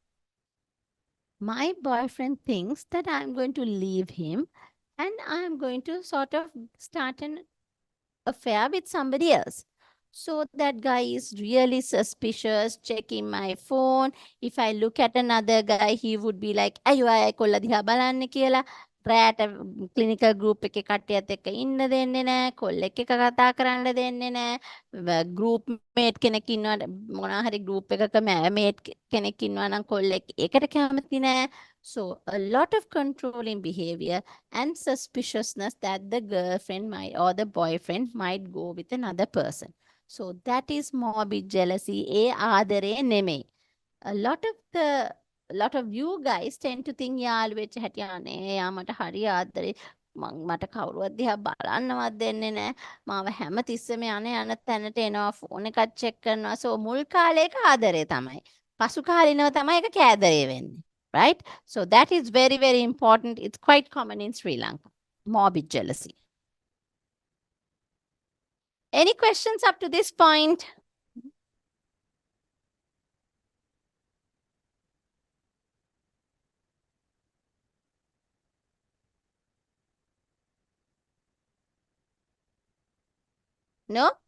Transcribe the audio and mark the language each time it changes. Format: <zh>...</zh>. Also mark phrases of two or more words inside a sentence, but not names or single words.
<en>My boyfriend thinks that I'm going to leave him and I'm going to sort of start an affair with somebody else. So that guy is really suspicious, checking my phone. If I look at another guy, he would be like,</en> <si>අයියෝ අය කොල්ල දිහා බලන්න කියලා. රෑට</si> <en>clinical group</en> <si>එකේ කට්ටියත් එක්ක ඉන්න දෙන්නේ නැහැ. කොල්ලෙක් එක්ක කතා කරන්න දෙන්නේ නැහැ.</si> <en>Group mate</en> <si>කෙනෙක් ඉන්නවා මොනවා හරි group එකක mate කෙනෙක් ඉන්නවා නම් කොල්ලෙක් ඒකට කැමති නැහැ.</si> <en>So a lot of controlling behavior and suspiciousness that the girlfriend might or the boyfriend might go with another person. So that is morbid jealousy.</en> <si>ආදරේ නෙමෙයි.</si> <en>A lot of you guys tend to think</en> <si>යාළු වෙච්ච හැටියානේ යා මට හරි ආදරේ මට කවුරුවත් දිහා බලන්නවත් දෙන්නේ නැහැ. මාව හැමතිස්සෙම යන තැනට එනවා ෆෝන් එකක් චෙක් කරනවා. So මුල් කාලේක ආදරේ තමයි. පසු කාලිනව තමයි ඒක කෑදරේ වෙන්නේ.</si> <en>Right? So that is very, very important. It's quite common in Sri Lanka. Morbid jealousy. Any questions up to this point? No?</en>